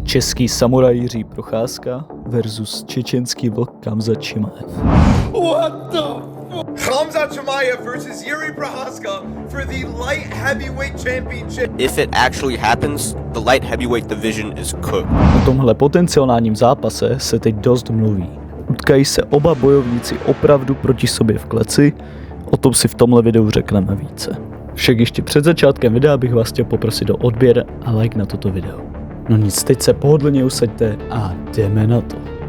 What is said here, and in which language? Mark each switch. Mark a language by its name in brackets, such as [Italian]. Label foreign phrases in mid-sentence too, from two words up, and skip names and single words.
[Czech] Český samuraj Jiří Procházka versus čečenský vlk Khamzat Chimaev. [English] What the fuck? Khamzat Chimaev versus Jiří Procházka for the light heavyweight championship. If it actually happens, the light heavyweight division is cooked. [Czech] O tomhle potenciálním zápase se teď dost mluví. Utkají se oba bojovníci opravdu proti sobě v kleci, o tom si v tomhle videu řekneme více. Však ještě před začátkem videa bych vás chtěl poprosit o odběr a like na toto video. No nic, teď se pohodlně usaďte a jdeme na to.